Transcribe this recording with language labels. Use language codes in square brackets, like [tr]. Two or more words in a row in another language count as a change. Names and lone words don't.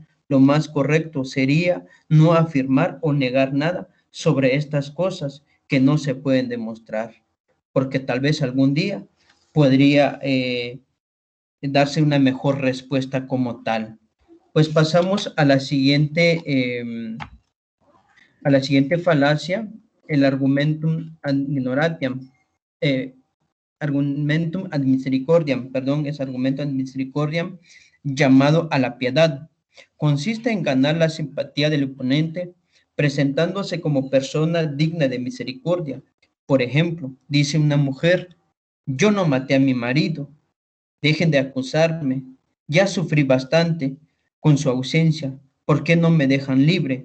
[es] Lo más correcto sería no afirmar o negar nada sobre estas cosas que no se pueden demostrar, porque tal vez algún día podría darse una mejor respuesta como tal. Pues pasamos a la siguiente falacia, el [la] argumentum ad ignorantiam. Argumentum ad misericordiam, [es] perdón, es argumento [la] ad misericordiam, [es] llamado a la piedad. Consiste en ganar la simpatía del oponente presentándose como persona digna de misericordia. Por ejemplo, dice una mujer, yo no maté a mi marido, dejen de acusarme, ya sufrí bastante con su ausencia, ¿por qué no me dejan libre?